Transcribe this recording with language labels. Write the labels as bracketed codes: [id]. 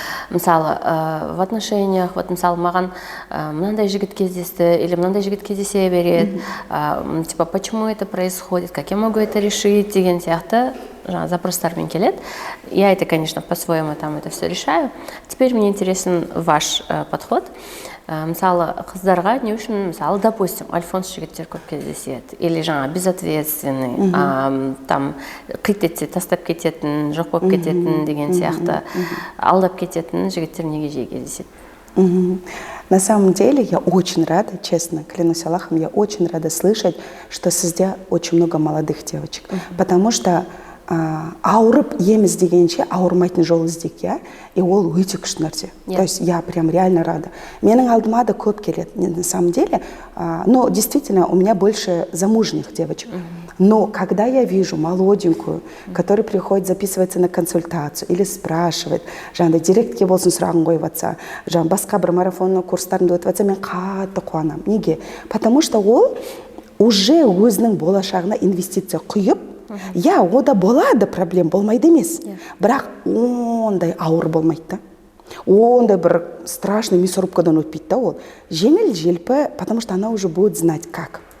[kk] Мысалы, [ru] в отношениях, [kk] вот, мысалы, маған мынандай жігіт кездесті или мынандай жігіт кездесе береді, [ru] типа, почему это происходит, как я могу это решить, [kk] деген сияқты запростармен келеді. [ru] Я это, конечно, по-своему там это все решаю. Теперь мне интересен ваш подход. [kk] Мысалы, қыздарға не үшін, мысалы, допустим, альфонс жігіттер көп кездеседі. Или жаңа безответственный, там, қит етсе, тастап кететін, жоқ болып кететін деген сияқты, алдап кететін жігіттер неге жиі кездеседі? [ru] На самом деле я очень рада, честно, клянусь Аллахом, я очень рада слышать, что сізде очень много молодых девочек. Потому что [kk] ауырып ем іздегенше ауырмайтын жол іздейік, иә, и ол өте күшті нәрсе. [ru] То есть я прям реально рада. [kk] Менің алдыма да көп келеді, [ru] на самом деле, но действительно у меня больше замужних девочек. Но когда я вижу молоденькую, которая приходит записываться на консультацию или спрашивает, [kk] жаңағыдай директке болсын сұрағын қойып жатса, жаңағы басқа бір марафонның курстарында өтіп жатса, мен қатты қуанамын. Неге? Потому что ол уже өзінің болашағына инвестиция құйып, я, ода болады проблем, болмайды емес. Бірақ ондай ауыр болмайды да. Ондай бір страшный мясорубкадан өтпейді да ол. Жеңіл желпі, [ru] потому что она уже будет знать как.